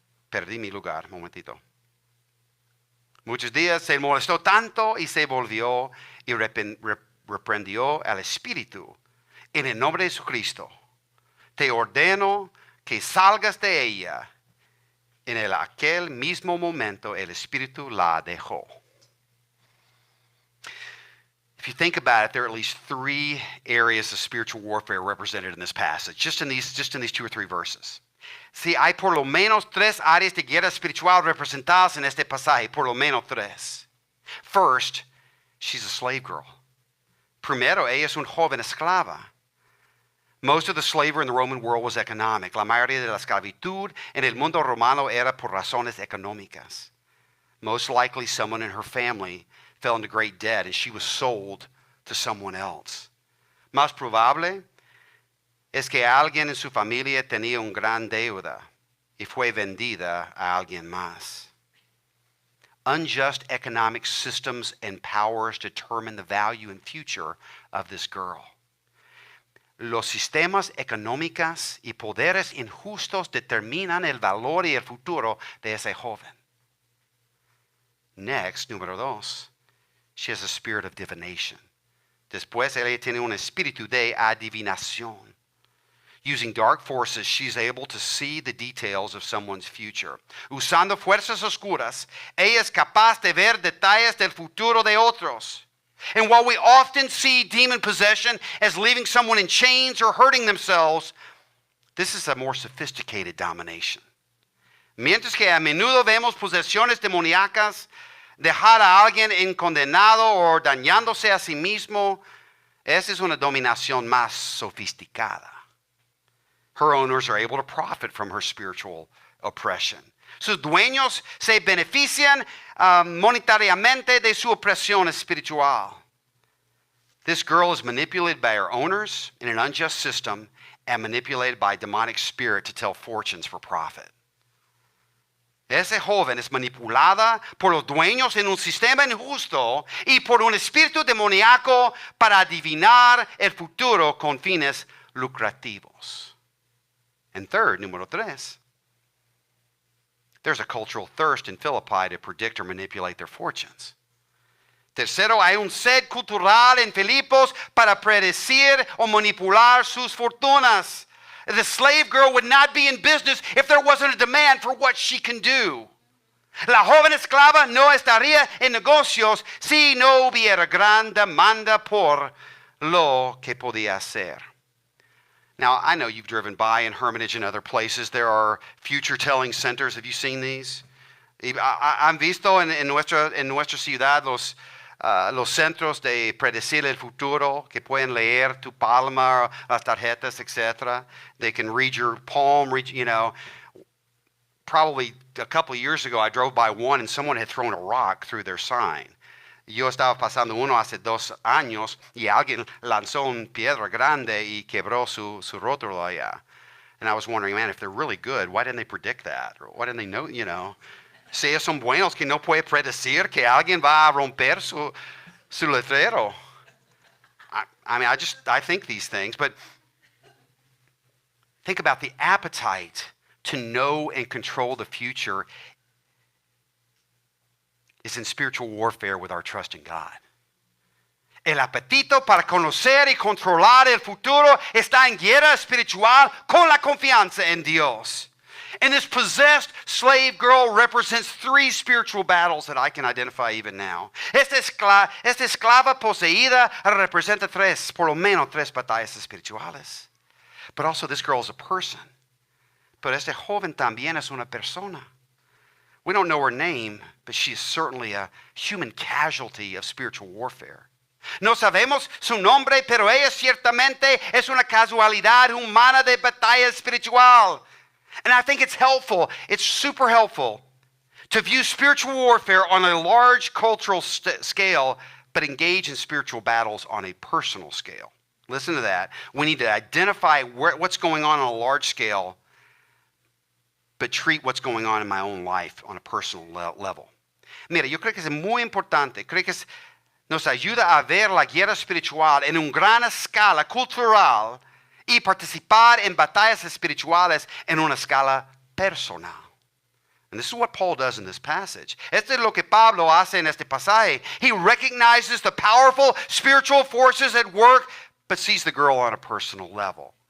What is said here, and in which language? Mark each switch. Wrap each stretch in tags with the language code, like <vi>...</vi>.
<es>Perdí mi lugar, un momentito. Muchos días se molestó tanto y se volvió y reprendió al espíritu. En el nombre de Jesucristo, te ordeno que salgas de ella. En aquel mismo momento el espíritu la dejó.</es> <en>If you think about it, there are at least three areas of spiritual warfare represented in this passage, just in these 2 or 3 verses.</en> <es>Sí, hay por lo menos 3 áreas de guerra espiritual representadas en este pasaje, por lo menos 3.</es> <en>First, she's a slave girl.</en> <es>Primero, ella es una joven esclava.</es> <en>Most of the slavery in the Roman world was economic.</en> <es>La mayoría de la esclavitud en el mundo romano era por razones económicas.</es> <en>Most likely someone in her family fell into great debt and she was sold to someone else.</en> <es>Más probable es que alguien en su familia tenía una gran deuda y fue vendida a alguien más.</es> <en>Unjust economic systems and powers determine the value and future of this girl.</en> <es>Los sistemas económicos y poderes injustos determinan el valor y el futuro de ese joven.</es> <en>Next,</en> <es>número 2,</es> <en>she has a spirit of divination.</en> <es>Después, ella tiene un espíritu de adivinación.</es> <en>Using dark forces, she's able to see the details of someone's future.</en> <es>Usando fuerzas oscuras, ella es capaz de ver detalles del futuro de otros.</es> <en>And while we often see demon possession as leaving someone in chains or hurting themselves, this is a more sophisticated domination.</en> <es>Mientras que a menudo vemos posesiones demoníacas, dejar a alguien condenado o dañándose a sí mismo, esa es una dominación más sofisticada.</es> <en>Her owners are able to profit from her spiritual oppression.</en> <es>Sus dueños se benefician monetariamente de su opresión espiritual.</es> <en>This girl is manipulated by her owners in an unjust system and manipulated by a demonic spirit to tell fortunes for profit.</en> <es>Ese joven es manipulada por los dueños en un sistema injusto y por un espíritu demoníaco para adivinar el futuro con fines lucrativos.</es> <en>And third,</en> <es>número 3,</es> <en>there's a cultural thirst in Philippi to predict or manipulate their fortunes.</en> <es>Tercero, hay un sed cultural en Filipos para predecir o manipular sus fortunas.</es> <en>The slave girl would not be in business if there wasn't a demand for what she can do.</en> <es>La joven esclava no estaría en negocios si no hubiera gran demanda por lo que podía hacer.</es> <en>Now, I know you've driven by in Hermitage and other places. There are future-telling centers. Have you seen these?</en> <es>Han visto en nuestra ciudad los centros de predecir el futuro que pueden leer tu palma, las tarjetas, etc.</es> <en>They can read your palm, Probably a couple of years ago, I drove by one and someone had thrown a rock through their sign.</en> <es>Yo estaba pasando uno hace 2 años y alguien lanzó una piedra grande y quebró su rótulo allá.</es> <en>And I was wondering, man, if they're really good, why didn't they predict that? Or why didn't they know,</en> <es>Si ellos son buenos, que no puede predecir que alguien va a romper su letrero.</es> <en>I think these things, but think about the appetite to know and control the future is in spiritual warfare with our trust in God.</en> <es>El apetito para conocer y controlar el futuro está en guerra espiritual con la confianza en Dios.</es> <en>And this possessed slave girl represents 3 spiritual battles that I can identify even now.</en> <es>Esta esclava poseída representa por lo menos 3 batallas espirituales.</es> <en>But also this girl is a person.</en> <es>Pero este joven también es una persona.</es> <en>We don't know her name, but she is certainly a human casualty of spiritual warfare.</en> <es>No sabemos su nombre, pero ella ciertamente es una casualidad humana de batalla espiritual.</es> <en>And I think it's helpful, it's super helpful, to view spiritual warfare on a large cultural scale, but engage in spiritual battles on a personal scale. Listen to that. We need to identify what's going on a large scale, but treat what's going on in my own life on a personal level.</en> <es>Mira, yo creo que es muy importante, creo que nos ayuda a ver la guerra espiritual en una gran escala cultural y participar en batallas espirituales en una escala personal.</es> <en>And this is what Paul does in this passage.</en> <es>Esto es lo que Pablo hace en este pasaje.</es> <en>He recognizes the powerful spiritual forces at work, but sees the girl on a personal level.</en>